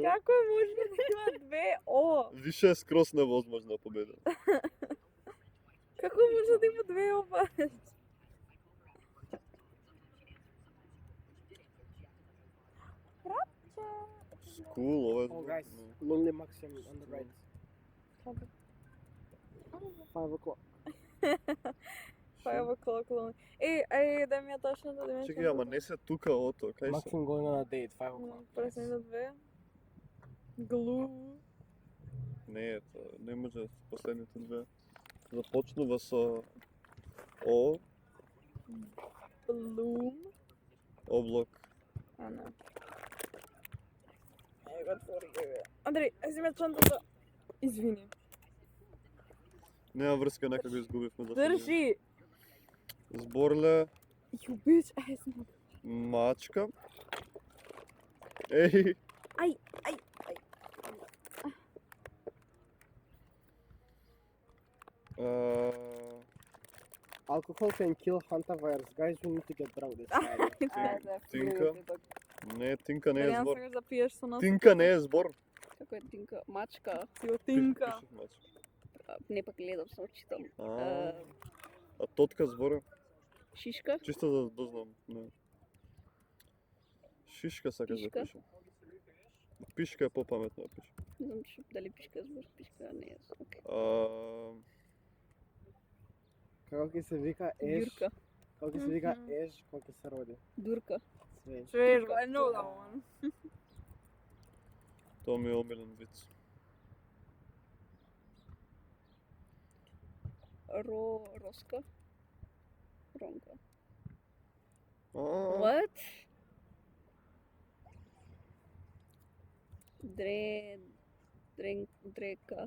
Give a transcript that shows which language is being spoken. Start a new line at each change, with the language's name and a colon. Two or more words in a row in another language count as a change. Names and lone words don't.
Macedonian: Како е можно да има две О? Више е скроз невозможно да победил. Како може да има две О баш? Скул, ова е Oh, збор.
English: guys, Lonely Maxim on the right. 5 o'clock. 5 o'clock long.
Macedonian: Ej, дај ми ја тачната, дај ми ја Чекај, ама не се тука ото, кај се?
English: Maxim going on a date, 5 o'clock.
Macedonian: Пресни две. Глу. Не е тоа, не може последните две. Започнува со О, Bloom. облак. А, не. Еј го отвори, еј. Андреј, езиме чантата. Извини. Нема врска, нека го изгубивме. за сега. Држи! Зборле,
English: You bitch ass mother.
Macedonian: мачка. Еј, Ај.
English: Alcohol can kill hantavirus. Guys, we need to get drunk this Friday.
Macedonian: Тинка. Не, Тинка не е Ја збор. сакаш да пиеш со нас. Тинка не е збор. Како е тинка? Мачка. Си од Тинка. Пишеш мачка. Не пак гледам, само читам. А тотка збора? Шишка. Чисто да дознам. Не. Шишка сакаш да Пишка. пише. Пишка е попаметно да пише. Не знам дали пишка е збор. Пишка не е. Окей. Како ќе се вика Еш? Дюрка. Како ќе се вика Еш кога ќе се роди? Дурка. Свеж. Свежо,
English: I know that one.
Macedonian: Тоа ми е омилен виц. Роска. Ронка. А, What? Дрека.